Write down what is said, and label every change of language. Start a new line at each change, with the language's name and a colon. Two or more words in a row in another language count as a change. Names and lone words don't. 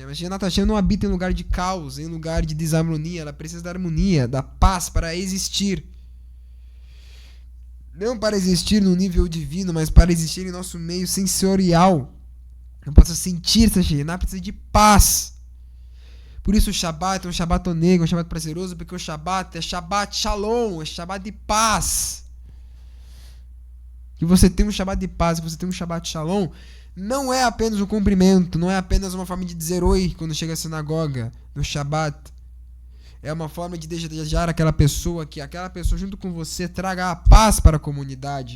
Portuguese: A
Hebrew: שכינת השם
Portuguese: não habita em lugar de caos, em lugar de desarmonia. Ela precisa da harmonia, da paz para existir. Não para existir no nível divino, mas para existir em nosso meio sensorial. Eu posso sentir essa Shechinat, precisa de paz. Por isso o Shabbat é um
Hebrew: שבת עונג,
Portuguese: um Shabbat prazeroso, porque o Shabbat é
Hebrew: שבת שלום,
Portuguese: é Shabbat de paz. Que você tem um Shabbat de paz, que você tem um
Hebrew: שבת שלום,
Portuguese: não é apenas um cumprimento, não é apenas uma forma de dizer oi quando chega à sinagoga, no Shabbat. É uma forma de desejar aquela pessoa, que aquela pessoa junto com você traga a paz para a comunidade.